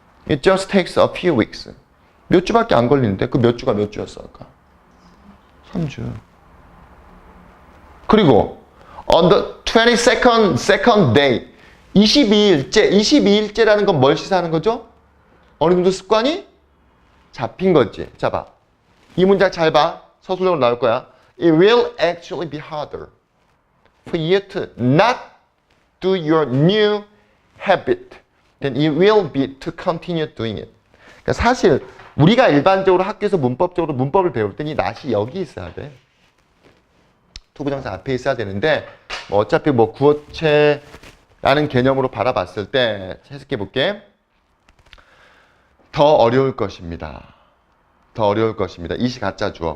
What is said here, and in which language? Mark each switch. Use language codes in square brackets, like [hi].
[en] It just takes a few weeks. [ko] 몇 주밖에 안 걸리는데 그 몇 주가 몇 주였을까? 3주. 그리고 [en] on the 22nd day, [ko] 22일째라는 건 뭘 시사하는 거죠? 어느 정도 습관이 잡힌 거지. 자, 봐. 이 문장 잘 봐. 서술형으로 나올 거야. [en] It will actually be harder for you to not do your new habit than it will be to continue doing it. [ko] 그러니까 사실 우리가 일반적으로 학교에서 문법을 배울 때 이 not이 여기 있어야 돼. 투부정사 앞에 있어야 되는데 어차피 구어체라는 개념으로 바라봤을 때 해석해 볼게. 더 어려울 것입니다. 더 어려울 것입니다. 이시 가짜 주어.